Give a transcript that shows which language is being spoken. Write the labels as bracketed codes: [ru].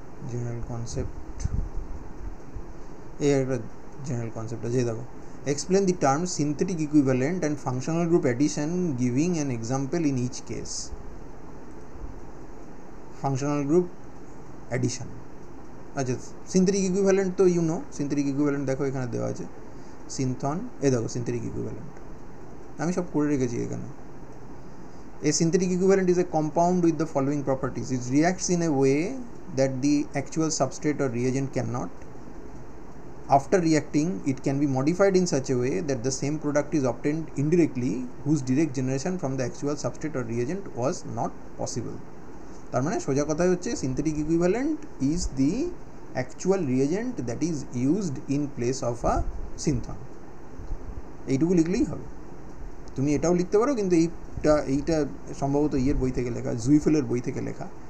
[en] general concept, [bn] এই একটা general concept আছে, দেখো [en] Explain the term synthetic equivalent and functional group addition giving an example in each case. [bn] Functional group addition, আচ্ছা synthetic equivalent তো synthetic equivalent দেখো এখানে দেওয়া আছে সিনথন, এ দেখো সিনথেটিক ইকুইভ্যালেন্ট আমি সব করে রেখেছি এখানে। [en] A synthetic equivalent is a compound with the following properties. It reacts in a way that the actual substrate or reagent cannot. After reacting, it can be modified in such a way that the same product is obtained indirectly, whose direct generation from the actual substrate or reagent was not possible. [bn] তার মানে সোজা কথাই হচ্ছে [en] synthetic equivalent is the actual reagent that is used in place of a synthon. [bn] এইটুকু লিখলেই হবে। তুমি এটাও লিখতে পারো, কিন্তু এইটা সম্ভবত ইয়ের বই থেকে লেখা, জুইফেলের বই থেকে লেখা।